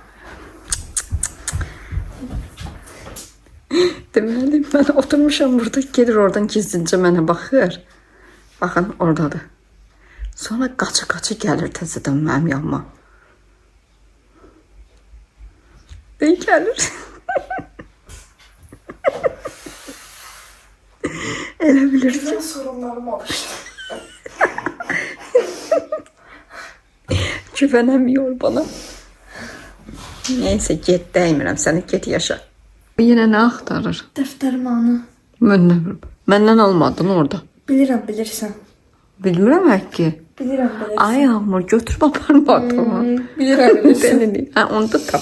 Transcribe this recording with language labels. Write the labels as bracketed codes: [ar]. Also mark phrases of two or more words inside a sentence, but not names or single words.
[az] Deməli, mən oturmuşam burada, gedir oradan gizlincə mənə baxır. Baxın, oradadır. Sonra qaçı-qaçı gəlir təzədən mənim yanıma. Gəlir. Elə bilirsin. [tr] Güzel sorunlarım oluştu. Güvənəmiyor bana. Neyse, [az] get, dəymirəm səni, get yaşa. [tr] Yine ne aktarır? [az] Dəftərmanı. Məndən almadın orada. Bilirəm, bilirsən. Bilmirəm ki. Bilirəm, bilirsən. Ay Yağmur götürüb aparmadın. Bilirəm, bilirsən. Deli. Ha onu da tap.